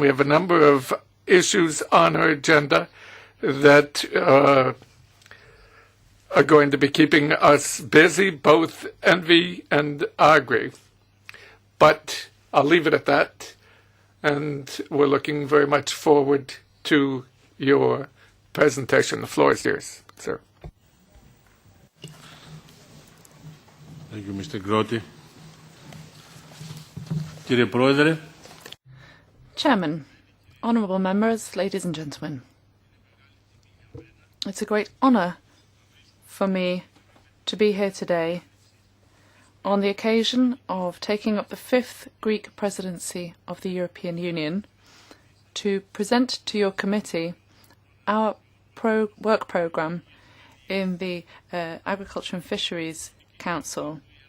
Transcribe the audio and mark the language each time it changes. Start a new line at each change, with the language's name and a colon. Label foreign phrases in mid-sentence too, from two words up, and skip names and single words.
English: We have a number of issues on our agenda that are going to be keeping us busy, both Envy and Agri. But I'll leave it at that, and we're looking very much forward to your presentation. The floor is yours, sir. Thank you, Mr. Grote.
Greek: Κύριε Πρόεδρε.
English: Chairman, honourable members, ladies and gentlemen. It's a great honour for me to be here today on the occasion of taking up the 5th Greek presidency of the European Union to present to your committee our work programme in the Agriculture and Fisheries Council.